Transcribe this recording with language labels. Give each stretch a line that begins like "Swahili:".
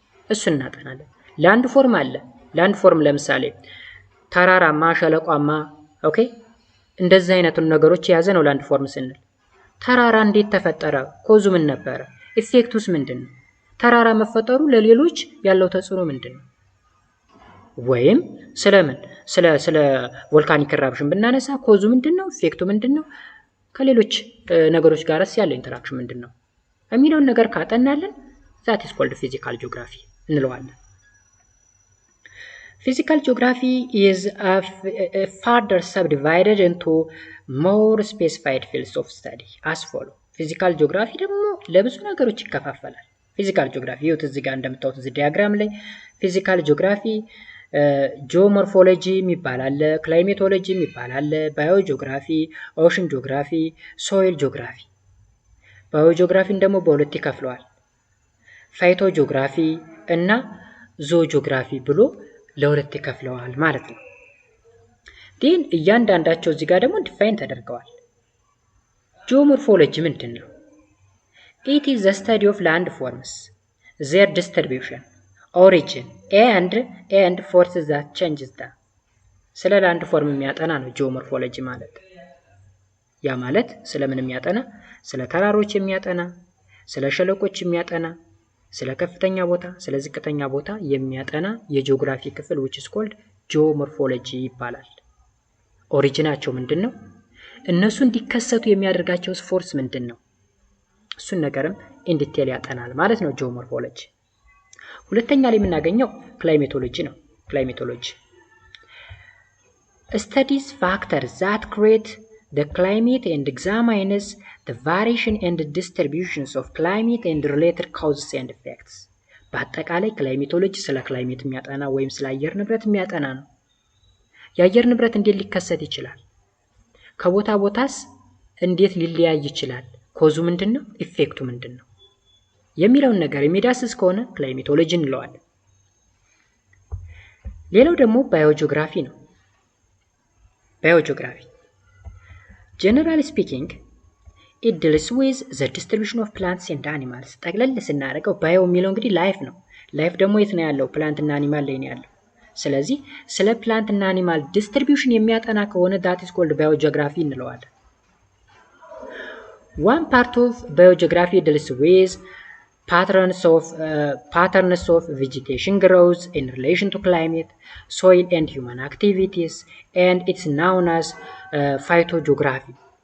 Amharic: እሱ እናጠናለን። ላንድ ፎርም አለ። ላንድ ፎርም ለምሳሌ ተራራማ፣ ሸለቋማ፣ ኦኬ፣ እንደዚህ አይነቱን ነገሮች የያዘ ነው ላንድ ፎርም ስንል። ተራራ እንዴት ተፈጠረ? ኮዙ ምን ነበረ? ኢፌክቱስ ምንድነው? ተራራ መፈጠሩ ለሌሎች ያለው ተጽዕኖ ምንድን ነው? ወይም ስለምን ስለ ቮልካኒክ ኢራፕሽን ብናነሳ ኮዙ ምንድን ነው? ኢፌክቱ ምንድን ነው? ከሌሎች ነገሮች ጋርስ ያለው ኢንተራክሽን ምንድን ነው የሚለውን ነገር ካጠናለን
English: that is called physical geography
Amharic: እንለዋለን።
English: Physical geography is further subdivided into more specified fields of study as follow.
Amharic: Physical geography ደግሞ ለብዙ ነገሮች ይከፋፈላል። ፊዚካል ጂኦግራፊ ይኸው እዚህ ጋር እንደምታዩት እዚህ ዲያግራም ላይ ፊዚካል ጂኦግራፊ ጂኦሞርፎሎጂ የሚባል አለ፣ ክላይሜቶሎጂ የሚባል አለ፣ ባዮጂኦግራፊ፣ ኦሽን ጂኦግራፊ፣ ሶይል ጂኦግራፊ። ባዮጂኦግራፊን ደግሞ በሁለት ይከፍለዋል፣ ፋይቶ ጂኦግራፊ እና ዞጂኦግራፊ ብሎ ለሁለት ይከፍለዋል ማለት ነው። ግን እያንዳንዳቸው እዚህ ጋር ደግሞ ዲፋይን ተደርገዋል። ጂኦሞርፎሎጂ ምንድን ነው?
English: It is the study of landforms, their distribution, origin and forces that changes them.
Amharic: ስለ ላንድ ፎርም የሚያጠና ነው ጂኦሞርፎሎጂ ማለት። ያ ማለት ስለምን የሚያጠና? ስለ ተራሮች የሚያጠና፣ ስለ ሸለቆች የሚያጠና፣ ስለ ከፍተኛ ቦታ፣ ስለ ዝቅተኛ ቦታ የሚያጠና የጂኦግራፊ ክፍል
English: which is called
Amharic: ጂኦሞርፎሎጂ ይባላል። ኦሪጂናቸው ምንድን ነው? እነሱ እንዲከሰቱ የሚያደርጋቸው ፎርስ ምንድን ነው? እሱን ነገርም ኢን ዲቴል ያጠናል ማለት ነው ጂኦሞርፎሎጂ። ሁለተኛ ላይ የምናገኘው ክላይሜቶሎጂ ነው።
English: ክላይሜቶሎጂ studies factors that create the climate and examines the variation and distributions of climate and related causes and effects.
Amharic: በአጠቃላይ ክላይሜቶሎጂ ስለ ክላይሜት የሚያጠና ወይም ስለ አየር ንብረት የሚያጠና ነው። የአየር ንብረት እንዴት ሊከሰት ይችላል? ከቦታ ቦታስ እንዴት ሊለያይ ይችላል? ኮዙ ምንድነው? ኢፌክቱ ምንድነው? የሚለውን ነገር የሚዳስስ ከሆነ ክላይሜቶሎጂ እንለዋለን። ሌላው ደግሞ ባዮጂኦግራፊ ነው። ባዮጂኦግራፊ
English: generally speaking it deals with the distribution of plants and animals።
Amharic: ጠቅለል ስናደርገው ባዮ የሚለው እንግዲህ ላይፍ ነው። ላይፍ ደግሞ የት ነው ያለው? ፕላንት እና አኒማል ላይ ነው ያለው። ስለዚህ ስለ ፕላንት እና አኒማል ዲስትሪቢዩሽን የሚያጠና ከሆነ
English: that is called biogeography
Amharic: እንለዋለን።
English: One part of biogeography deals with patterns of vegetation growth in relation to climate, soil and human activities, and it's known as phytogeography.